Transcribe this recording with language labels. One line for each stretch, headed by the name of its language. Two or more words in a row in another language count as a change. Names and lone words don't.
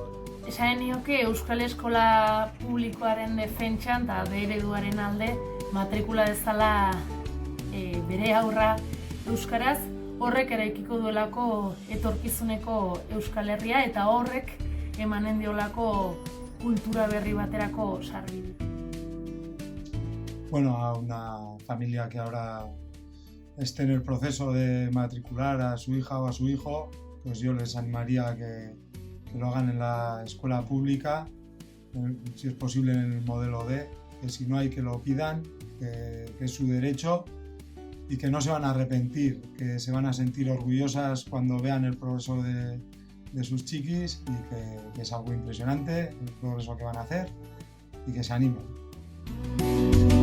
Basque: Esaten nioke Euskal Eskola Publikoaren defentsan eta ereduaren alde matrikula dezala bere aurra euskaraz, horrek eraikiko duelako etorkizuneko Euskal Herria eta horrek emanen diolako kultura berri baterako sarbide.
Spanish: A una familia que ahora esté en el proceso de matricular a su hija o a su hijo, pues yo les animaría a que lo hagan en la escuela pública, si es posible en el modelo D, que si no hay que lo pidan, que es su derecho y que no se van a arrepentir, que se van a sentir orgullosas cuando vean el progreso de sus chiquis y que es algo impresionante el progreso que van a hacer y que se animen.